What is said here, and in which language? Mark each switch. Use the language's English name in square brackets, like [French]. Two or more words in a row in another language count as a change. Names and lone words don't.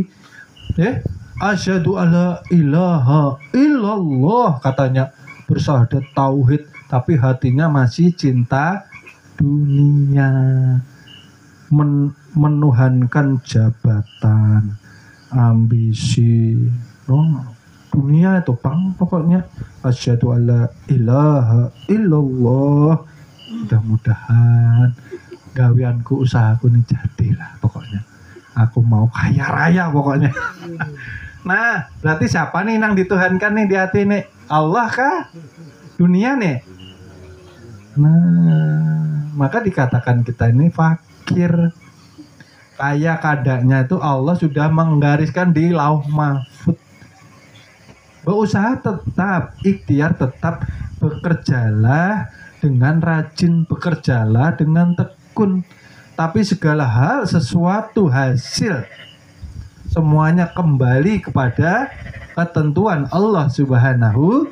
[Arabic] أشهد أن لا إله إلا الله, [Indonesian] katanya bersyahadat tauhid, tapi hatinya masih cinta dunia, menuhankan jabatan, ambisi, dunia itu pokoknya. [Arabic] أشهد أن لا إله إلا الله. [Indonesian] Mudah-mudahan gaweanku, usahaku ini jadilah pokoknya. Aku mau kaya raya pokoknya. Nah, berarti siapa nih yang dituhankan nih di hati nih? Allah kah? Dunia nih? Nah, maka dikatakan kita ini fakir. Kaya kadanya itu Allah sudah menggariskan di [Arabic] لوح محفوظ. [Indonesian] Berusaha tetap, ikhtiar tetap, bekerjalah dengan rajin, bekerjalah dengan tekun. Tapi segala hal, sesuatu hasil, semuanya kembali kepada ketentuan Allah Subhanahu.